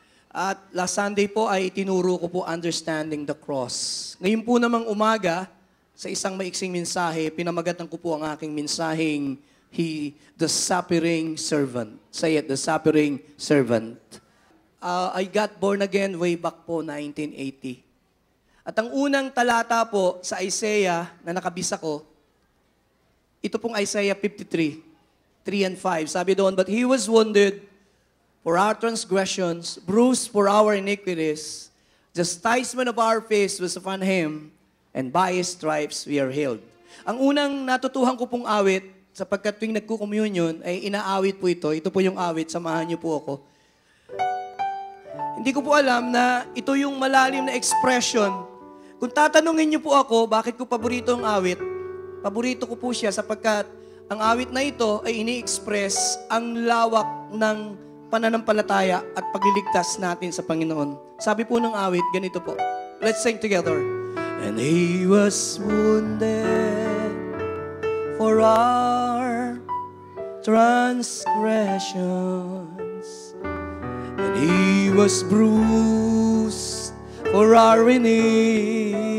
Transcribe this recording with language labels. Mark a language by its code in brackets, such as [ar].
[tl] At last Sunday po ay tinuro ko po Understanding the Cross. Ngayon po namang umaga, sa isang maiksing mensahe, pinamagatan ko po ang aking mensaheng the Suffering Servant. [en] Say it, the Suffering Servant. I got born again way back po 1980. [tl] At ang unang talata po sa Isaiah na nakabisa ko, ito pong Isaiah 53, 3 and 5. Sabi doon, [en] But He was wounded for our transgressions, bruised for our iniquities. The chastisement of our peace was upon Him, and by His stripes we are healed. [tl] Ang unang natutuhan ko pong awit, sapagkat tuwing nagko-communion, ay inaawit po ito. Ito po yung awit, samahan niyo po ako. Hindi ko po alam na ito yung malalim na expression. Kung tatanungin niyo po ako, bakit ko paborito ang awit? Paborito ko po siya sapagkat ang awit na ito ay ini-express ang lawak ng pananampalataya at pagliligtas natin sa Panginoon. Sabi po ng awit, ganito po. [en] Let's sing together. And He was wounded for our transgressions, and He was bruised for our iniquities.